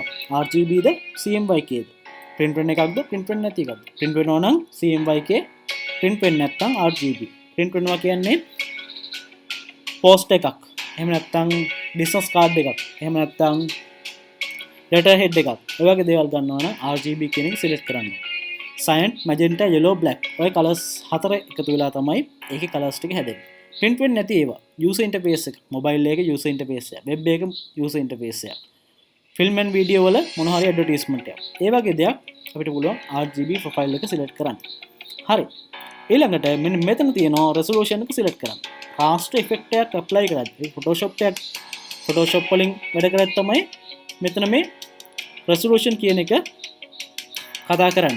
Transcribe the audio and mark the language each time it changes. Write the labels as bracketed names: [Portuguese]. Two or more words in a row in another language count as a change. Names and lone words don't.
[Sinhala] RGB ද CMYK ද. print වෙන එකක්ද print වෙන්නේ නැති එකක්ද. print වෙනවා නම් CMYK, print වෙන්නේ නැත්නම් RGB. print වෙනවා කියන්නේ post එකක්. එහෙම නැත්නම් business card එකක්. එහෙම නැත්නම් letterhead එකක්. ඔය වගේ දේවල් ගන්නවා නම් RGB කියන එක select කරන්න. [English] cyan, magenta, yellow, black. [Sinhala] ඔය colors හතර එකතු වෙලා තමයි ඒකේ colors ටික හැදෙන්නේ. print වෙන්නේ නැති ඒවා [English] user interface [Sinhala] එක, mobile එකේ [English] user interface [Sinhala] එක, web එකේ [English] user interface [Sinhala] එක, [English] film and video [Sinhala] වල මොන හරි advertisement එකක්. ඒ වගේ දෙයක් අපිට පුළුවන් [English] RGB profile [Sinhala] එක select කරන්න. හරි. ඊළඟට මෙන්න මෙතන තියෙනවා resolution එක select කරන්න. [English] raster effect [Sinhala] එකක් apply කරද්දී Photoshop වලින් වැඩ කරත් තමයි මෙතන මේ resolution කියන එක කතා කරන්නේ.